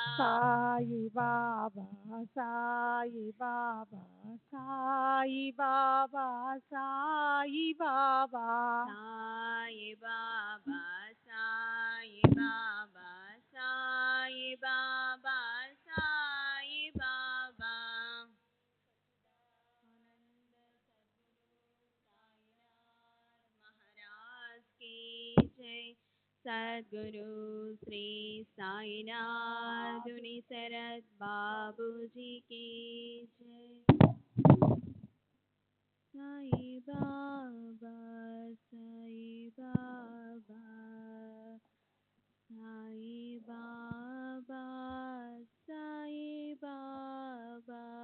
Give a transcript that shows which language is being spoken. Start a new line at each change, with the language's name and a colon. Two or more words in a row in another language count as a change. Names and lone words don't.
Hindi: Sai Baba, Sai Baba, Sai Baba, Sai Baba. Sai Baba, Sai Baba, Sai Baba, Sai Baba. महाराज की जय। सद्गुरु श्री साईनाथ मुनि शरद बाबू जी की जय। साई बाबा, साई बाबा, साई बाबा, साई बाबा।